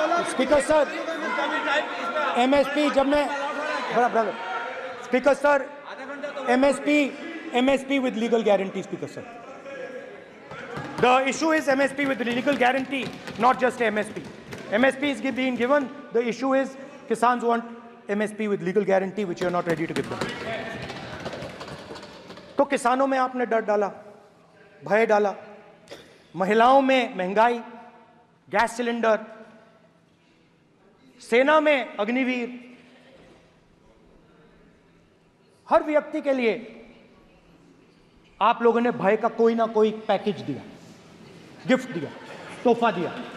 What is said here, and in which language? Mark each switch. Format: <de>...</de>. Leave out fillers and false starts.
<en>speaker sir, MSP</en> <hi>जब मैं</hi> <en>Brother, speaker sir, MSP with legal guarantee, speaker sir, the issue is MSP with legal guarantee, not just MSP. MSP is being given, the issue is Kisans want MSP with legal guarantee which you are not ready to give them.</en> <hi>तो किसानों में आपने डर डाला, भय डाला, महिलाओं में महंगाई, गैस सिलेंडर, सेना में अग्निवीर, हर व्यक्ति के लिए आप लोगों ने भय का कोई ना कोई पैकेज दिया, गिफ्ट दिया, तोहफा दिया।</hi>